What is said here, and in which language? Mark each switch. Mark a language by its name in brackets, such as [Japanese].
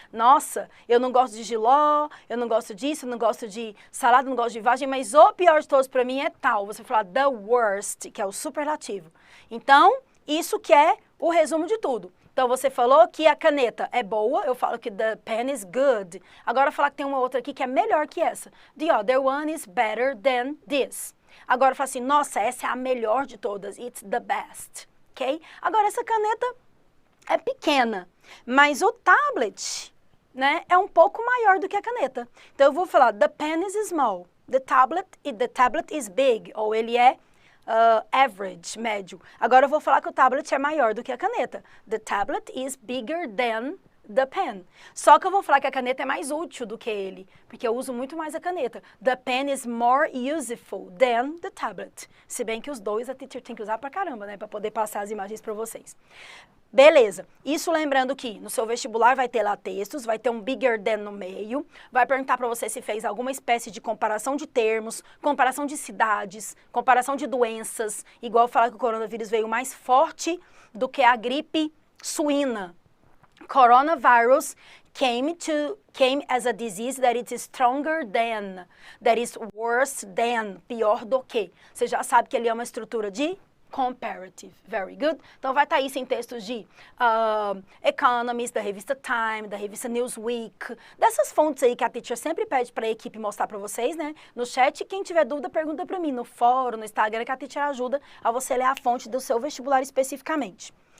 [Portuguese] Nossa, eu não gosto de jiló, eu não gosto disso, eu não gosto de salada, eu não gosto de vagem, mas o pior de todos para mim é tal. Você fala the worst, que é o superlativo. Então, isso que é o resumo de tudo. Então, você falou que a caneta é boa, eu falo que [English] the pen is good. [Portuguese] Agora, falar que tem uma outra aqui que é melhor que essa. [English] The other one is better than this. [Portuguese] Agora, fala assim, nossa, essa é a melhor de todas. [English] It's the best, ok? [Portuguese] Agora, essa caneta é pequena, mas o tablet, né, é um pouco maior do que a caneta. Então, eu vou falar, [English] the pen is small. The tablet is big, [Portuguese] ou ele é average, médio. Agora eu vou falar que o tablet é maior do que a caneta. [English] The tablet is bigger than the pen. [Portuguese] Só que eu vou falar que a caneta é mais útil do que ele, porque eu uso muito mais a caneta. [English] The pen is more useful than the tablet. [Portuguese] Se bem que os dois a teacher tem que usar pra caramba, né, pra poder passar as imagens pra vocês. Beleza, isso lembrando que no seu vestibular vai ter lá textos, vai ter um bigger than no meio, vai perguntar para você se fez alguma espécie de comparação de termos, comparação de cidades, comparação de doenças, igual falar que o coronavírus veio mais forte do que a gripe suína. [English] Coronavirus came as a disease that is stronger than, that is worse than, [Portuguese] pior do que. Você já sabe que ele é uma estrutura de comparative. [English] Very good. [Portuguese] Então, vai estar isso em textos de Economist, da revista Time, da revista Newsweek, dessas fontes aí que a teacher sempre pede para a equipe mostrar para vocês, né? No chat, quem tiver dúvida, pergunta para mim. No fórum, no Instagram, que a teacher ajuda a você ler a fonte do seu vestibular especificamente.